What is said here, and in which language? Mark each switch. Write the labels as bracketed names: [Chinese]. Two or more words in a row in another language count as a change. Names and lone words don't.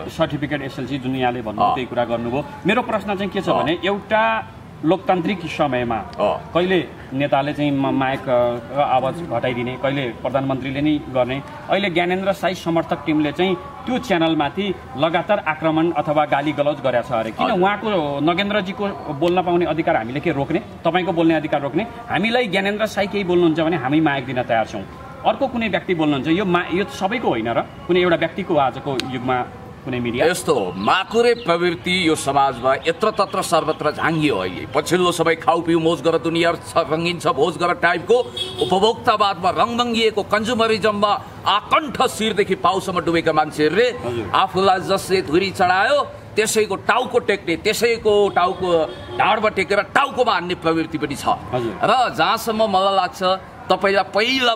[Nepali] सर्टिफिकेट एसएलसी जुन यहाँले भन्नु त्यही कुरा गर्नुभयो मेरो प्रश्न चाहिँ के छ भने एउटा लोकतान्त्रिक समयमा कहिले नेताले चाहिँ माइक आवाज घटाइदिने कहिले प्रधानमन्त्रीले नै गर्ने अहिले ज्ञानेन्द्र साई समर्थक टिमले चाहिँ त्यो च्यानलमाथि लगातार आक्रमण अथवा गाली गलौज गरेको छ अरे किन उहाँको नगेन्द्रजीको बोल्न पाउने अधिकार हामीले के रोक्ने तपाईँको बोल्ने अधिकार रोक्ने हामीलाई ज्ञानेन्द्र साई केही बोल्नुहुन्छ भने हामी माइक दिन तयार छौँ अर्को कुनै व्यक्ति बोल्नुहुन्छ यो सबैको होइन र कुनै एउटा व्यक्तिको आजको युगमा यस्तो माकुरे प्रवृत्ति यो समाजमा [Sanskrit] यत्र तत्र सर्वत्र [Nepali] झाङ्गियो अहिले पछिल्लो समय खाउ पिउ मोज गर दुनियाँ रङ्गिन छ भोज गर टाइपको उपभोक्तावादमा रङभङ्गिएको कन्ज्युमरिजममा आकण्ठ शिरदेखि पाउसम्म डुबेका मान्छेहरूले आफूलाई जसले धुरी चढायो त्यसैको टाउको टेक्ने त्यसैको टाउको ढाडमा टेकेर टाउकोमा हान्ने प्रवृत्ति पनि छ र जहाँसम्म मलाई लाग्छ तपाईँलाई पहिला